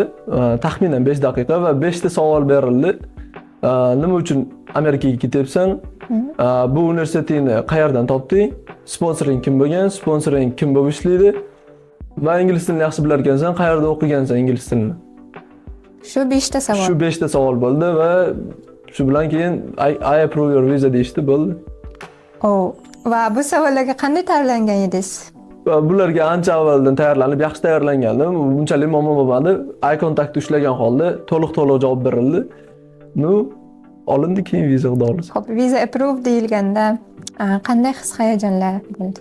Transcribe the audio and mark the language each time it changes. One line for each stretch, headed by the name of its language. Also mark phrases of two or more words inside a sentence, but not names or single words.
Uzbek: Taxminan 5 daqiqa va 5 ta savol berildi. Nima uchun Amerikaga ketyapsan? Bu universitetni qayerdan topding? Sponsoring kim bo'lgan? Sponsoring kim bo'lib ishlaydi? Va ingliz tilini yaxshi bilar ekansan, qayerda o'qigansan ingliz tilini? Shu 5 ta savol. Shu 5 ta savol bo'ldi va shu bilan keyin
English: I approve your visa
Uzbek: deyishdi, bo'ldi. Va bu savollarga qanday tayyorlangan edingiz? Bularga ancha avvaldan tayyorlanib, yaxshi tayyorlangandim. Bunchalik muammo bo'lmadi.
English: Eye contact
Uzbek: ushlagan holda to'liq javob berildi. Olindi keyin viza dolisi. Xo'p, visa approve deyilganda qanday his-hayajonlar bo'ldi?